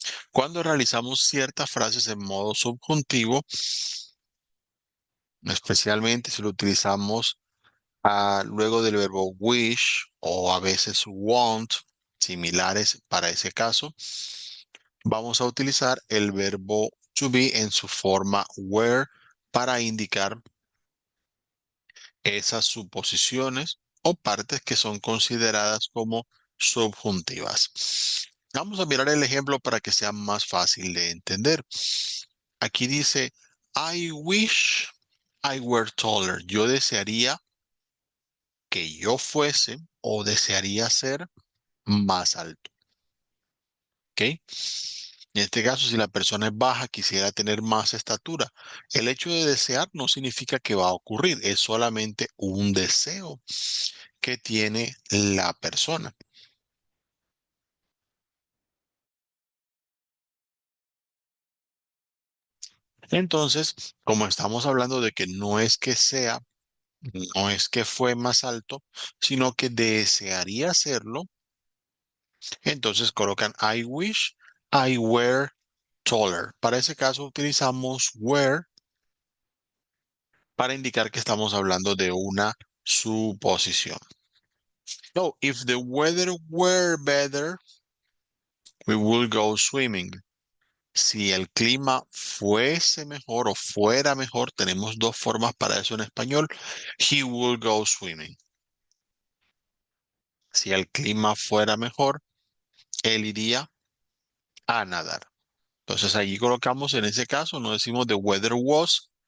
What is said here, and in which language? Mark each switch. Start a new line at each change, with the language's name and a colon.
Spanish: cuando realizamos ciertas frases en modo subjuntivo, especialmente si lo utilizamos luego del verbo wish o a veces want, similares para ese caso, vamos a utilizar el verbo to be en su forma were para indicar esas suposiciones o partes que son consideradas como subjuntivas. Vamos a mirar el ejemplo para que sea más fácil de entender. Aquí dice,
English: I wish I were taller.
Spanish: Yo desearía que yo fuese o desearía ser más alto. ¿Ok? En este caso, si la persona es baja, quisiera tener más estatura. El hecho de desear no significa que va a ocurrir, es solamente un deseo que tiene la persona. Entonces, como estamos hablando de que no es que sea, no es que fue más alto, sino que desearía hacerlo, entonces colocan
English: I wish I were taller.
Spanish: Para ese caso utilizamos were para indicar que estamos hablando de una suposición.
English: So, if the weather were better, we will go swimming.
Spanish: Si el clima fuese mejor o fuera mejor, tenemos dos formas para eso en español.
English: He will go swimming.
Spanish: Si el clima fuera mejor, él iría a nadar. Entonces allí colocamos en ese caso, no decimos
English: the weather was,